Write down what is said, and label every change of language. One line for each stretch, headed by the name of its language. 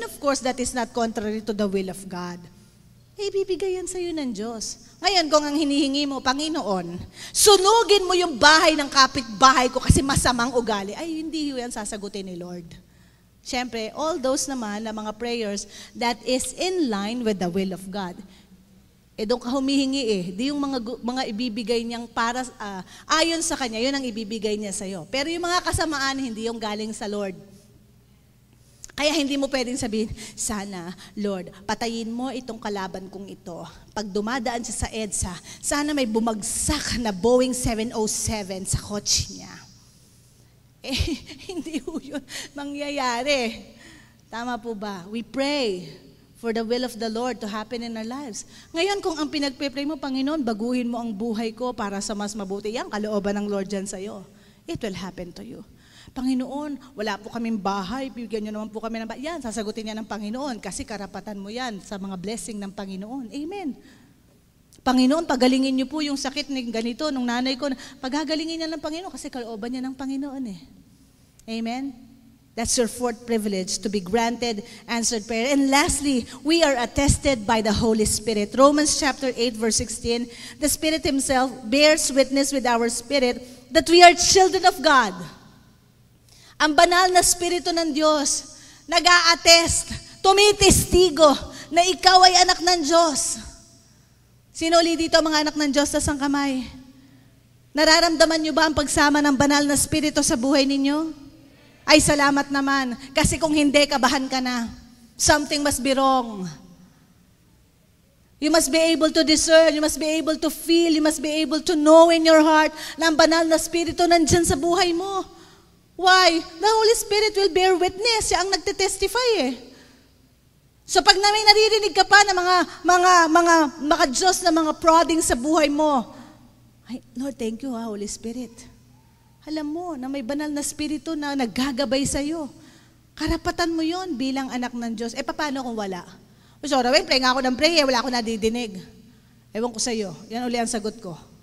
English: And of course, that is not contrary to the will of God.
Filipino: Ibibigay yan sa'yo ng Diyos. Ngayon, kung ang hinihingi mo, Panginoon, sunugin mo yung bahay ng kapitbahay ko kasi masamang ugali, ay hindi yan sasagutin ni Lord.
English: Siyempre, all those naman na mga prayers that is in line with the will of God.
Filipino: Doon ka humihingi di yung mga ibibigay niyang para, ayon sa Kanya, yun ang ibibigay niya sa'yo. Pero yung mga kasamaan, hindi yung galing sa Lord. Kaya hindi mo pwedeng sabihin, sana, Lord, patayin mo itong kalaban kong ito. Pag dumadaan siya sa EDSA, sana may bumagsak na Boeing 707 sa kotse niya. Hindi po yun mangyayari. Tama po ba?
English: We pray for the will of the Lord to happen in our lives.
Filipino: Ngayon, kung ang pinagpe-pray mo, Panginoon, baguhin mo ang buhay ko para sa mas mabuti, yan, kalooban ng Lord dyan sa'yo.
English: It will happen to you.
Filipino: Panginoon, wala po kaming bahay, bigyan niyo naman po kami ng bahay. Yan, sasagutin niya ng Panginoon kasi karapatan mo yan sa mga blessing ng Panginoon. Amen. Panginoon, pagalingin niyo po yung sakit ng ganito, nung nanay ko. Pagagalingin niya ng Panginoon kasi kalooban niya ng Panginoon Amen.
English: That's your fourth privilege, to be granted answered prayer. And lastly, we are attested by the Holy Spirit. Romans chapter 8, verse 16, the Spirit Himself bears witness with our spirit that we are children of God.
Filipino: Ang banal na Espiritu ng Diyos, nag-a-attest, tumitestigo na ikaw ay anak ng Diyos. Sino ulit dito mga anak ng Diyos? Tas ang kamay. Nararamdaman niyo ba ang pagsama ng banal na Espiritu sa buhay ninyo? Ay, salamat naman. Kasi kung hindi, kabahan ka na.
English: Something must be wrong. You must be able to discern, you must be able to feel, you must be able to know in your heart
Filipino: na ang banal na Espiritu nandyan sa buhay mo.
English: Why? The Holy Spirit will bear witness.
Filipino: Siya ang nagtitestify eh. So pag may naririnig ka pa ng mga Diyos na mga prodding sa buhay mo, ay, Lord,
English: thank you Holy Spirit.
Filipino: Alam mo na may banal na Espiritu na naggagabay sa'yo. Karapatan mo yon bilang anak ng Diyos. Eh, paano kung wala? Sorry, pray nga ako ng pray, wala ako nadidinig. Ewan ko sa'yo. Yan uli ang sagot ko.